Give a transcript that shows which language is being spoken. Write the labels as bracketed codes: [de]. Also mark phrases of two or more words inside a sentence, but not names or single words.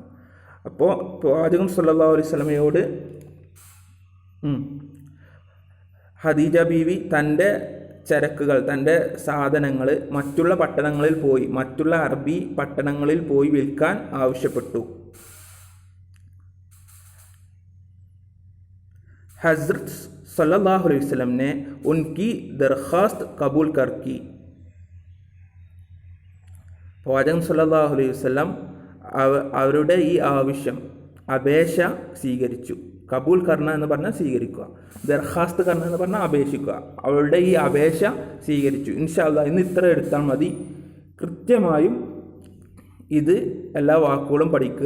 [ml] അപ്പോൾ പ്രവാചകൻ [ar] صلى الله عليه وسلم [ml] ഖദീജ ബീവി തൻ്റെ ചരക്കുകൾ, തൻ്റെ സാധനങ്ങൾ മറ്റുള്ള പട്ടണങ്ങളിൽ പോയി, മറ്റുള്ള അറബി പട്ടണങ്ങളിൽ പോയി വിൽക്കാൻ ആവശ്യപ്പെട്ടു. [hi] हज़रत [ar] صلى الله عليه وسلم [hi] ने उनकी दरख्वास्त कबूल कर की. [ml] പ്രവാചകൻ [ar] صلى الله عليه وسلم [ml] അവരുടെ ഈ ആവശ്യം, അപേക്ഷ സ്വീകരിച്ചു. [hi] कबूल करना [ml] എന്ന് പറഞ്ഞാൽ സ്വീകരിക്കുക, [hi] दरख्वास्त करना [ml] എന്ന് പറഞ്ഞാൽ അപേക്ഷിക്കുക. അവരുടെ ഈ അപേക്ഷ സ്വീകരിച്ചു. [ar] إن شاء الله [ml] ഇന്ന് ഇത്ര എടുത്താൽ മതി. കൃത്യമായും ഇത് എല്ലാ വാക്കുകളും പഠിക്കുക.